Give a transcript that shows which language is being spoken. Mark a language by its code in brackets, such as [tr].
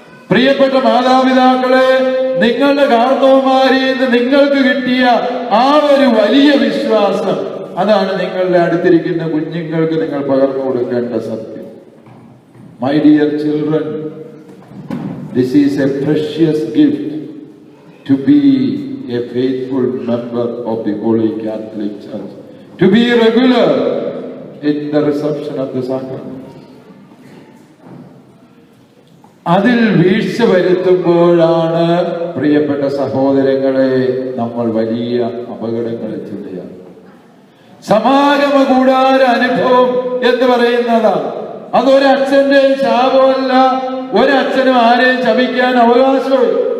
[ml] പ്രിയപ്പെട്ട മാതാപിതാക്കളെ, നിങ്ങളുടെ കാർന്നവന്മാരിൽ നിന്ന് നിങ്ങൾക്ക് കിട്ടിയ ആ ഒരു വലിയ വിശ്വാസം, അതാണ് നിങ്ങളുടെ അടുത്തിരിക്കുന്ന കുഞ്ഞുങ്ങൾക്ക് നിങ്ങൾ പകർന്നു കൊടുക്കേണ്ട സത്യം. [en] My dear children, this is a precious gift to be a faithful member of the Holy Catholic Church, to be regular in the reception of the sacrament. [ml] അതിൽ വീഴ്ച വരുത്തുമ്പോഴാണ് പ്രിയപ്പെട്ട സഹോദരങ്ങളെ നമ്മൾ വലിയ അപകടങ്ങളിൽ ചെല്ലുകയാണ്. സമാഗമ കൂടാര അനുഭവം എന്ന് പറയുന്നതാണ്. അതൊരച്ഛന്റെ ശാപമല്ല. ഒരച്ഛനും ആരെയും ശപിക്കാൻ അവകാശമില്ല.